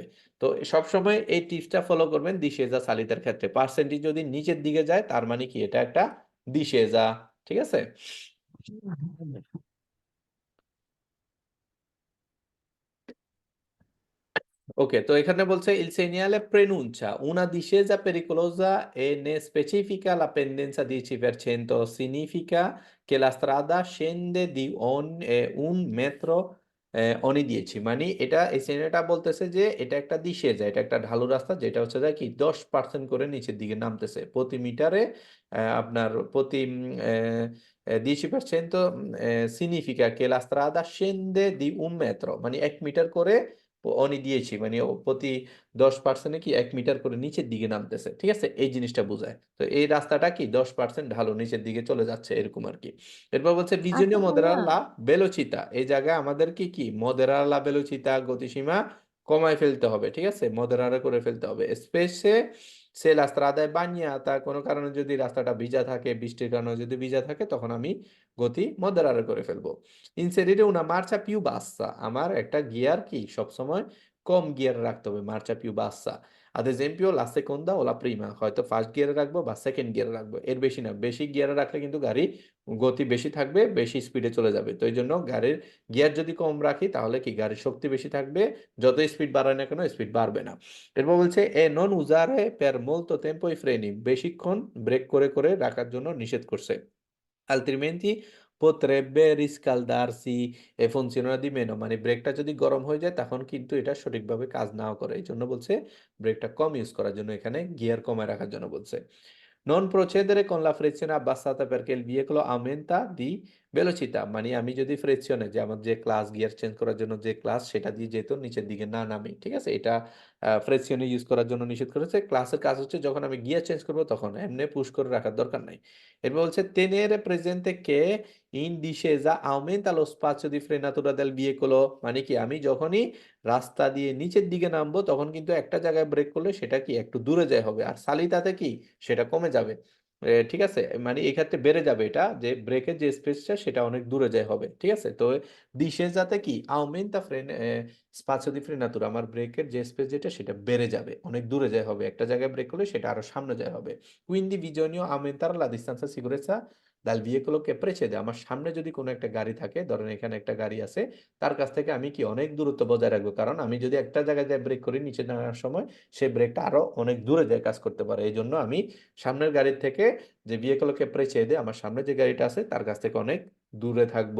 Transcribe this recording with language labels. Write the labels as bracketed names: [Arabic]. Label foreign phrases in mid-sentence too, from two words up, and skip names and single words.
[Bangla] তো সবসময় এই টিপসটা ফলো করবেন [Italian] discesa salita-র [Bangla] ক্ষেত্রে। পার্সেন্টেজ যদি নিচের দিকে যায় তার মানে কি এটা একটা দিশেজা, ঠিক আছে? [Italian] Ok, তো এখানে বলছে il segnale preannuncia una discesa pericolosa e ne specifica la pendenza 10%, significa che la strada scende di un metro ogni 10, [Bangla] মানে এটা এই সিগন্যালটা বলতেছে যে এটা একটা discesa, এটা একটা ঢালু রাস্তা যেটা হচ্ছে যায় কি 10% করে নিচের দিকে নামতেছে প্রতি মিটারে, আপনার প্রতি 10%, [Italian] significa che la strada scende di un metro, [Bangla] মানে 1 মিটার করে অনি দিয়েছি, মানে প্রতি 10%-এ কি 1 মিটার করে নিচের দিকে নামতেছে, ঠিক আছে? এই জিনিসটা বোঝায়। তো এই রাস্তাটা কি 10% ঢালু নিচের দিকে চলে যাচ্ছে এরকম আর কি। এরপর বলছে [Italian] bisogna moderare la velocità, [Bangla] এই জায়গায় আমাদের কি কি [Italian] moderare la velocità [Bangla] গতিসীমা কমায় ফেলতে হবে, ঠিক আছে? মদেরারে করে ফেলতে হবে। [Italian] spesso se la strada è bagnata, [Bangla] কোনো কারণে যদি রাস্তাটা ভিজা থাকে, বৃষ্টির কারণে যদি ভিজা থাকে তখন আমি গতি মদেরারে করে ফেলবো। [Italian] ইনসেরিরে una marcia più bassa, [Bangla] আমার একটা গিয়ার কি সবসময় কম গিয়ার রাখতে হবে, [Italian] marcia più bassa. ad esempio la seconda o la prima, [Bangla] হয়তো ফার্স্ট গিয়ারে রাখবো বা সেকেন্ড গিয়ারে রাখবো, এর বেশি না। বেশি গিয়ারে রাখলে কিন্তু গাড়ি গতি বেশি থাকবে, বেশি স্পিডে চলে যাবে। তো এই জন্য গাড়ির গিয়ার যদি কম রাখি তাহলে কি গাড়ির শক্তি বেশি থাকবে, যত স্পিড বাড়ায় না কেন স্পিড বাড়বে না। এরপর বলছে [Italian] e non usare per molto tempo i freni, [Bangla] বেশিক্ষণ ব্রেক করে করে রাখার জন্য নিষেধ করছে। [Italian] altrimenti potrebbe riscaldarsi e funzionerà di meno, [Bangla] মানে ব্রেকটা যদি গরম হয়ে যায় তখন কিন্তু এটা সঠিকভাবে কাজ নাও করে, এই জন্য বলছে ব্রেকটা কম ইউজ করার জন্য, এখানে গিয়ার কমায় রাখার জন্য বলছে। [Italian] non procedere con la frizione abbassata perché il veicolo aumenta di velocità, [Bangla] মানে আমি যদি ফ্রিকশনে যে আমার যে ক্লাস গিয়ার চেঞ্জ করার জন্য যে ক্লাস সেটা দিয়ে যেত নিচের দিকে না নামি, ঠিক আছে? এটা ফ্রিকশনে ইউজ করার জন্য নিষেধ করেছে। ক্লাসের কাজ হচ্ছে যখন আমি গিয়ার চেঞ্জ করব তখন এমনি পুশ করে রাখার দরকার নাই। [Italian] এরপর বলছে tenere presente che in discesa aumenta lo spazio di frenatura del veicolo, [Bangla] মানে কি আমি যখনই রাস্তা দিয়ে নিচের দিকে নামবো তখন কিন্তু একটা জায়গায় ব্রেক করলে সেটা কি একটু দূরে যায় হবে, আর সালিতাতে কি সেটা কমে যাবে, ঠিক আছে? মানে এই ক্ষেত্রে বেড়ে যাবে, এটা যে ব্রেকের যে স্পেসটা সেটা অনেক দূরে যায় হবে, ঠিক আছে? তো discesa কি [Italian] aumenta spazio di frenatura, [Bangla] আমার ব্রেকের যে স্পেস যেটা সেটা বেড়ে যাবে, অনেক দূরে যায় হবে, একটা জায়গায় ব্রেক করলে সেটা আরো সামনে যায় হবে। [Italian] quindi bisogna aumentare la distanza di sicurezza dal veicolo che precede, [Bangla] আমার সামনে যদি কোনো একটা গাড়ি থাকে, ধরেন এখানে একটা গাড়ি আছে, তার কাছ থেকে আমি কি অনেক দূরত্ব বজায় রাখবো, কারণ আমি যদি একটা জায়গায় ব্রেক করি নিচে নামার সময় সেই ব্রেকটা আরো অনেক দূরে যায় কাজ করতে পারে, এই জন্য আমি সামনের গাড়ির থেকে যে vehicle-কে precede, আমার সামনে যে গাড়িটা আছে তার কাছ থেকে অনেক দূরে থাকবো।